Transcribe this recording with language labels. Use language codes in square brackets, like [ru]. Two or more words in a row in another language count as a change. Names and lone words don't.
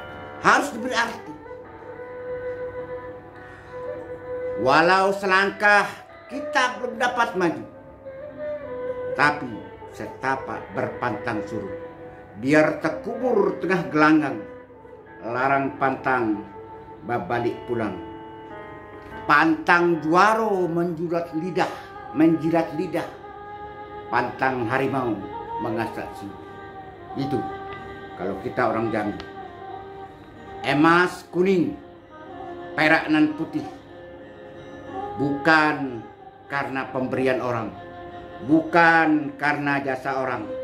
[id] Harus diberi arti. Walau selangkah kita belum dapat maju, tapi setapak berpantang surut. Biar terkubur tengah gelanggang, larang pantang babalik pulang. Pantang juaro menjirat lidah. Pantang harimau mengasak siu. Itu kalau kita orang Jambi. Emas kuning, perak nan putih. Bukan karena pemberian orang, bukan karena jasa orang.